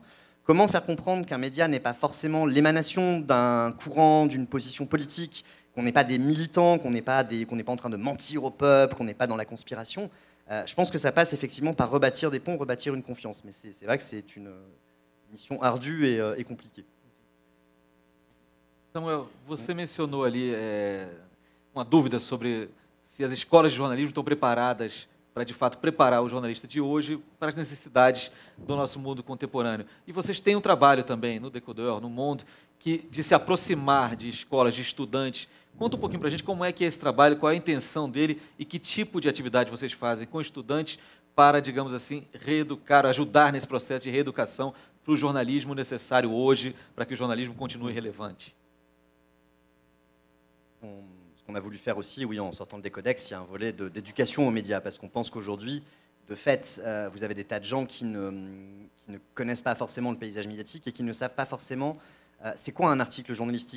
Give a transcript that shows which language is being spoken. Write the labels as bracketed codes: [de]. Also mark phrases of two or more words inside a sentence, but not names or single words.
[fr] Comment faire comprendre qu'un média n'est pas forcément l'émanation d'un courant, d'une position politique, qu'on n'est pas des militants, qu'on n'est pas en train de mentir au peuple, qu'on n'est pas dans la conspiration. Je pense que ça passe effectivement par rebâtir des ponts, rebâtir une confiance. Mais c'est vrai que c'est une mission ardue et compliquée. [pt] Samuel, você mencionou ali uma dúvida sobre se as escolas de jornalismo estão preparadas para, de fato, preparar o jornalista de hoje para as necessidades do nosso mundo contemporâneo. E vocês têm um trabalho também no Decodeur, no Monde, de se aproximar de escolas, de estudantes. Conta um pouquinho para a gente como é que é esse trabalho, qual é a intenção dele e que tipo de atividade vocês fazem com estudantes para, digamos assim, reeducar, ajudar nesse processo de reeducação para o jornalismo necessário hoje, para que o jornalismo continue relevante. [fr] Ce qu'on a voulu faire aussi, oui, en sortant le décodex, il y a un volet d'éducation aux médias, parce qu'on pense qu'aujourd'hui, de fait, vous avez des tas de gens qui ne connaissent pas forcément le paysage médiatique et qui ne savent pas forcément c'est quoi un article journalistique.